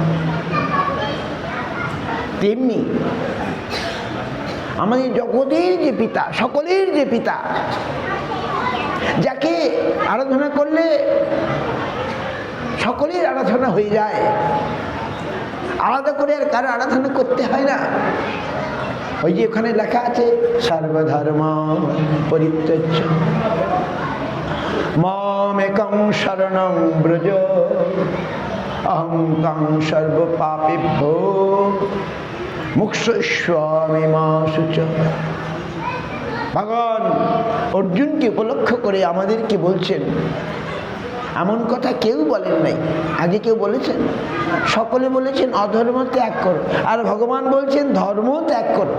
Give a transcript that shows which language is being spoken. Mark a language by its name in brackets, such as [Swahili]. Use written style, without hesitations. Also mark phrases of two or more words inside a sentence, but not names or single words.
[Bangla] তেমনি আমাদের জগতের যে পিতা, সকলের যে পিতা, যাকে আরাধনা করলে সকলের আরাধনা হয়ে যায়, আলাদা করে আর কারো আরাধনা করতে হয় না। ওই যে ওখানে লেখা আছে [Sanskrit] সর্বধর্ম পরিত্যজ্য মামেকং শরণং ব্রজ অহং ত্বং সর্ব পাপেভ্যো মুক্ষয়িষ্যামি মা শুচঃ। [Bangla] ভগবান অর্জুনকে উপলক্ষ করে আমাদেরকে বলছেন, এমন কথা কেউ বলেন নাই। আগে কেউ বলেছেন? সকলে বলেছেন অধর্ম ত্যাগ করো, আর ভগবান বলছেন ধর্ম ত্যাগ করো।